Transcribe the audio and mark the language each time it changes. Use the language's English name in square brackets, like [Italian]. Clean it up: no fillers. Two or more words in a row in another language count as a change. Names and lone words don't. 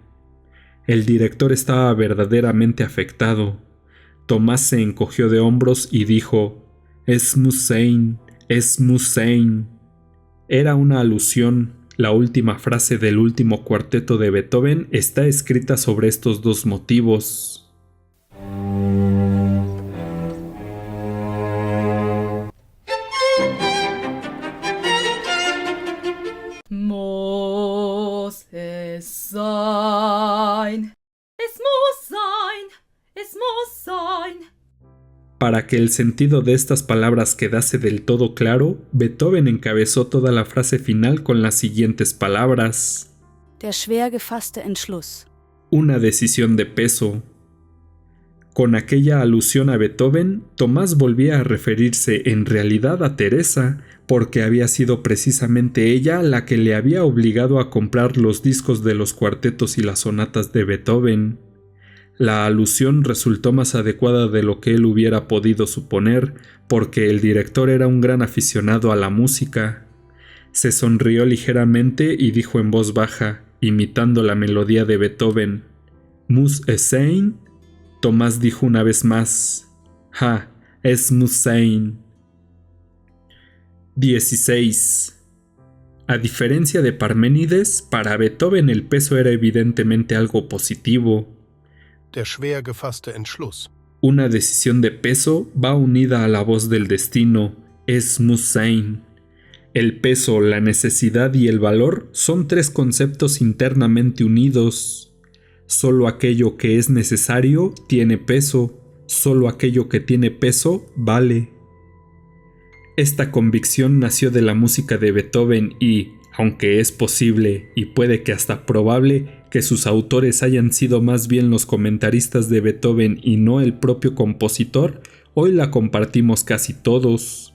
[Spanish] El director estaba verdaderamente afectado. Tomás se encogió de hombros y dijo: [German] «Es Musein, es Musein». [Spanish] Era una alusión. La última frase del último cuarteto de Beethoven está escrita sobre estos dos motivos. [German] Muss es sein, es muss sein, es muss sein. [Spanish] Para que el sentido de estas palabras quedase del todo claro, Beethoven encabezó toda la frase final con las siguientes palabras: [German] Der schwer gefasste Entschluss. [Spanish] Una decisión de peso. Con aquella alusión a Beethoven, Tomás volvía a referirse en realidad a Teresa, porque había sido precisamente ella la que le había obligado a comprar los discos de los cuartetos y las sonatas de Beethoven. La alusión resultó más adecuada de lo que él hubiera podido suponer, porque el director era un gran aficionado a la música. Se sonrió ligeramente y dijo en voz baja, imitando la melodía de Beethoven: [German] «Muss es sein?» [Spanish] Tomás dijo una vez más: [German] «Ja, es muss sein». [Spanish] 16. A diferencia de Parménides, para Beethoven el peso era evidentemente algo positivo. [German] Der schwer gefasste Entschluss. [Spanish] Una decisión de peso va unida a la voz del destino, [German] es muss sein. [Spanish] El peso, la necesidad y el valor son tres conceptos internamente unidos. Solo aquello que es necesario tiene peso, solo aquello que tiene peso vale. Esta convicción nació de la música de Beethoven y, aunque es posible, y puede que hasta probable, que sus autores hayan sido más bien los comentaristas de Beethoven y no el propio compositor, hoy la compartimos casi todos.